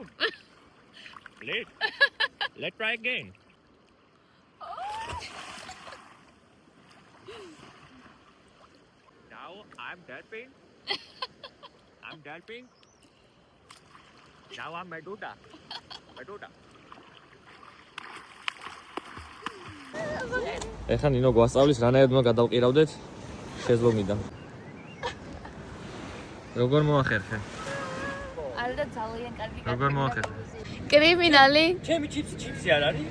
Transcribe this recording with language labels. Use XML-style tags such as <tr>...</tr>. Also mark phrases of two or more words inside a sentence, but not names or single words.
<en>Please. Let's try again. Now I'm delphine. I'm delphine. Now I'm Medusa. Medusa.</en> <ka>ეხლა ნინო გვასწავლის რანაირად უნდა გადავყირავდეთ შეზლონგიდან. როგორ მოახერხე? არა და ძალიან კარგი. როგორ მოახერხე? კრიმინალი. ჩემი ჩიპსი არ არის?</ka>